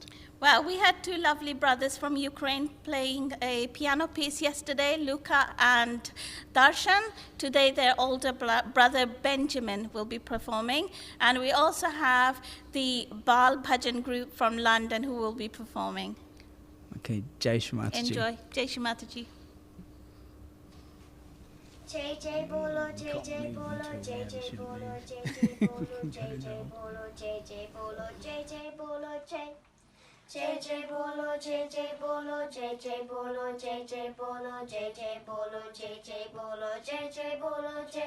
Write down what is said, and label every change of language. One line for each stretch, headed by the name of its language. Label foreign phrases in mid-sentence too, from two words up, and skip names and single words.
English: Well, we had two lovely brothers from Ukraine playing a piano piece yesterday, Luca and Darshan. Today, their older brother Benjamin will be performing. And we also have the Bal Bhajan group from London who will be performing.
Hindi: Okay, जय श्री माताजी. Enjoy. जय श्री माताजी. जय जय बोलो, जय जय बोलो, जय जय बोलो, जय जय बोलो, जय जय बोलो, जय जय बोलो, जय जय बोलो, जय. जय जय बोलो, जय जय बोलो, जय जय बोलो, जय जय बोलो, जय जय बोलो, जय जय बोलो, जय जय बोलो, जय.